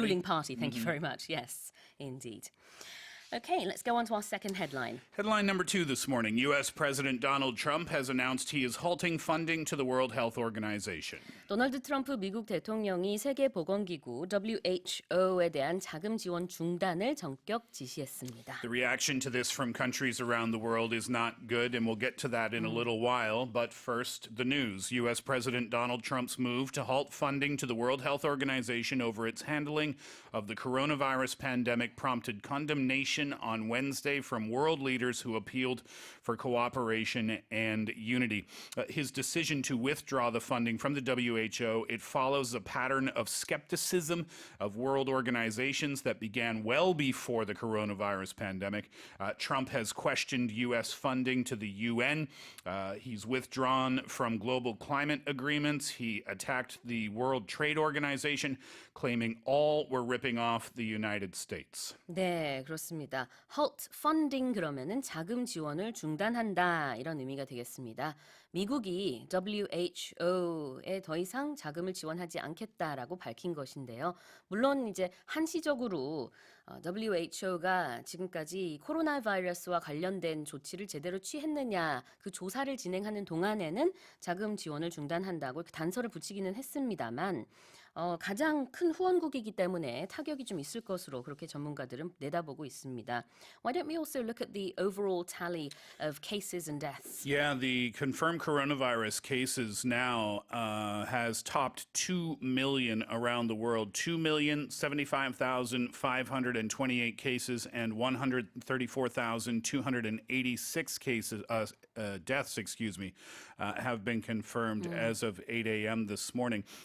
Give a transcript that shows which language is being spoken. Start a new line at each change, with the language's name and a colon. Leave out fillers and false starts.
English: Ruling party, thank you very much. Yes, indeed. Okay, let's go on to our second headline. Headline number 2 this morning. U.S. President Donald Trump has announced he is halting funding to the World Health Organization.
Korean: 도널드 트럼프 미국 대통령이 세계보건기구 WHO에 대한 자금 지원 중단을 전격 지시했습니다.
English: The reaction to this from countries around the world is not good, and we'll get to that in a little while. But first, the news. U.S. President Donald Trump's move to halt funding to the World Health Organization over its handling of the coronavirus pandemic prompted condemnation on Wednesday from world leaders who appealed for cooperation and unity. His decision to withdraw the funding from the WHO, it follows a pattern of skepticism of world organizations that began well before the coronavirus pandemic. Trump has questioned U.S. funding to the UN. He's withdrawn from global climate agreements. He attacked the World Trade Organization, claiming all were ripping off the United States.
Korean: 네, 그렇습니다. halt funding 그러면은 자금 지원을 중단한다 이런 의미가 되겠습니다. 미국이 WHO에 더 이상 자금을 지원하지 않겠다라고 밝힌 것인데요. 물론 이제 한시적으로 WHO가 지금까지 코로나 바이러스와 관련된 조치를 제대로 취했느냐 그 조사를 진행하는 동안에는 자금 지원을 중단한다고 이렇게 단서를 붙이기는 했습니다만 가장 큰 후원국이기 때문에 타격이 좀 있을 것으로 그렇게 전문가들은 내다보고 있습니다.
English: Why don't we also look at the overall tally of cases and deaths? Yeah, the confirmed coronavirus cases now has topped 2 million around the world. 2,075,528 cases and 134,286 cases, deaths, have been confirmed as of 8 a.m. this morning.